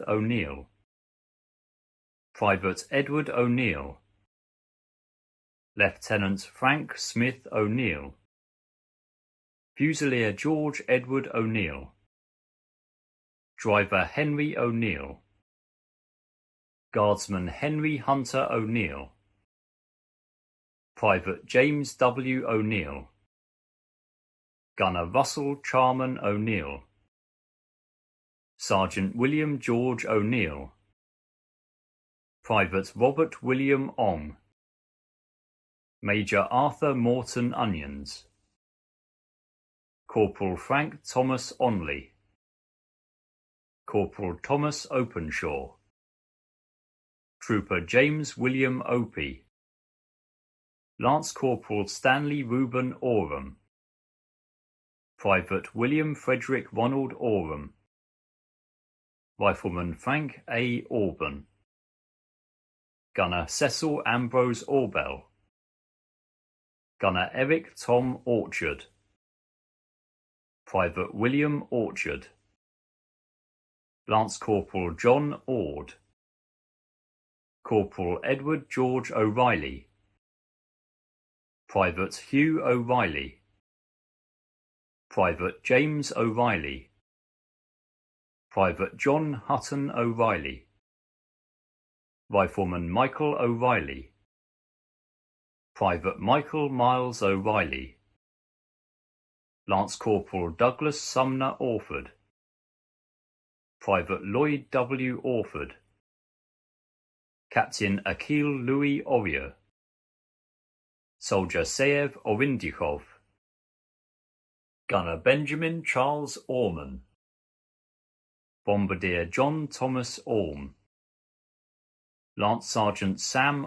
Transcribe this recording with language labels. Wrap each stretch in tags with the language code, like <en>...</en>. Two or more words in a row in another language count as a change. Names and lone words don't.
<en>O'Neill, Private Edward O'Neill, Lieutenant Frank Smith O'Neill, Fusilier George Edward O'Neill, Driver Henry O'Neill, Guardsman Henry Hunter O'Neill, Private James W. O'Neill, Gunner Russell Charman O'Neill, Sergeant William George O'Neill, Private Robert William Ong, Major Arthur Morton Onions, Corporal Frank Thomas Onley, Corporal Thomas Openshaw, Trooper James William Opie, Lance Corporal Stanley Reuben Oram, Private William Frederick Ronald Oram, Rifleman Frank A. Orban, Gunner Cecil Ambrose Orbell, Gunner Eric Tom Orchard, Private William Orchard, Lance Corporal John Ord, Corporal Edward George O'Reilly, Private Hugh O'Reilly, Private James O'Reilly, Private John Hutton O'Reilly, Rifleman Michael O'Reilly, Private Michael Miles O'Reilly, Lance Corporal Douglas Sumner Orford, Private Lloyd W. Orford, Captain Akil Louis Orier, Soldier Seev Orindikhov, Gunner Benjamin Charles Orman, Bombardier John Thomas Orme, Lance Sergeant Sam</en>